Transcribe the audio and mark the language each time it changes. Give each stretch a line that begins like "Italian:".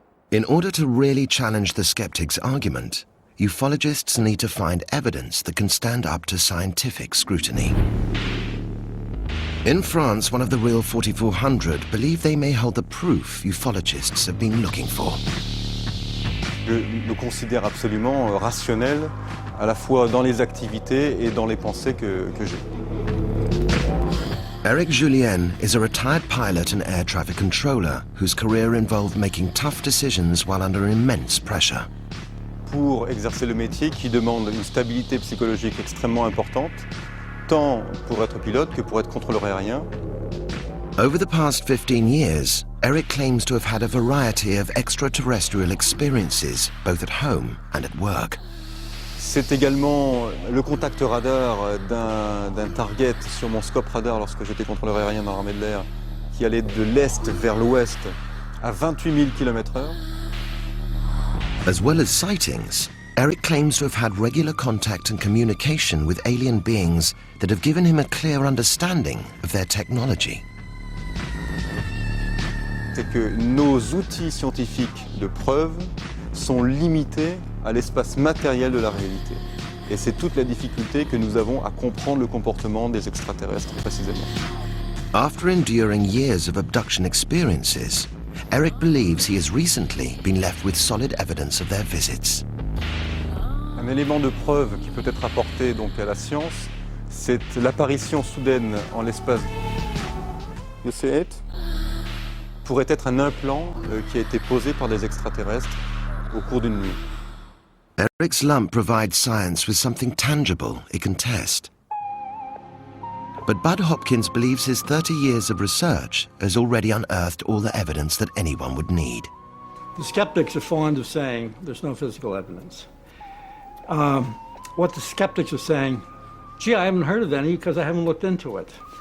English: In order to really challenge the skeptic's argument, ufologists need to find evidence that can stand up to scientific scrutiny. In France, one of the real 4400 believe they may hold the proof ufologists have been looking for.
French: Je me considère absolument rationnel, à la fois dans les activités et dans les pensées que j'ai.
English: Eric Julien is a retired pilot and air traffic controller whose career involved making tough decisions while under immense pressure.
French: Pour exercer le métier qui demande une stabilité psychologique extrêmement importante, tant pour être pilote que pour être contrôleur aérien.
English: Over the past 15 years, Eric claims to have had a variety of extraterrestrial experiences, both at home and at work.
French: C'est également le contact radar d'un target sur mon scope radar lorsque j'étais contrôleur aérien dans l'armée de l'air, qui allait de l'est vers l'ouest à 28 000 km/h.
English: As well as sightings, Eric claims to have had regular contact and communication with alien beings that have given him a clear understanding of their technology.
French: C'est que nos outils scientifiques de preuve sont limités à l'espace matériel de la réalité. Et c'est toute la difficulté que nous avons à comprendre le comportement des extraterrestres précisément.
English: After enduring years of abduction experiences, Eric believes he has recently been left with solid evidence of their visits.
French: Un élément de preuve qui peut être apporté donc à la science, c'est l'apparition soudaine en l'espace.
English: You see it?
French: pourrait être un implant qui a été posé par des extraterrestres au cours d'une nuit.
English: Eric's lump provides science with something tangible it can test. But Bud Hopkins believes his 30 years of research has already unearthed all the evidence that anyone would need. The skeptics are fond of saying there's no physical evidence. What the skeptics are saying, gee, I haven't heard of any because I haven't looked into it.